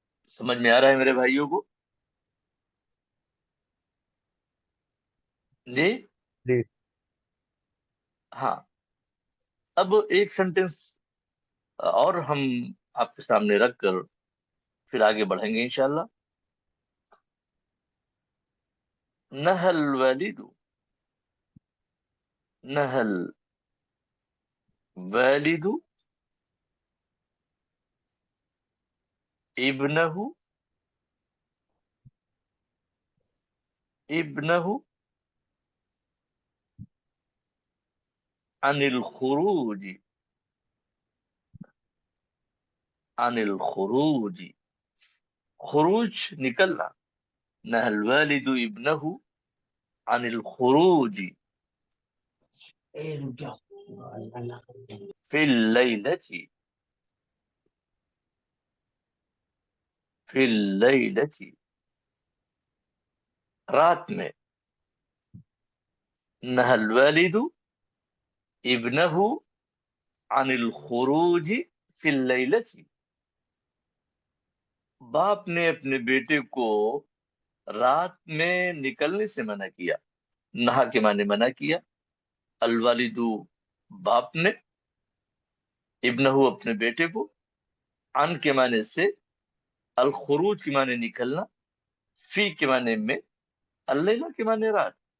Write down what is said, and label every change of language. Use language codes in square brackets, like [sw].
[ur] سمجھ میں آ رہا ہے میرے بھائیوں کو؟ جی جی ہاں. اب ایک سینٹینس اور ہم آپ کے سامنے رکھ کر پھر آگے بڑھیں گے انشاءاللہ. [ar] نہل الوالد، نہل والد ابنہ عن الخروج، عن الخروج، خروج نکلنا. نہى الوالد ابنه عن الخروج في الليلة، في الليلة [ur] رات میں. [ar] نهى الوالد ابنه عن الخروج في الليلة، [ur] باپ نے اپنے بیٹے کو رات میں نکلنے سے منع کیا. نہا کے معنی منع کیا، الوالد باپ نے، ابنہ اپنے بیٹے کو، عن کے معنی سے، الخروج کے معنی نکلنا، فی کے معنی میں، اللیلہ کے معنی رات.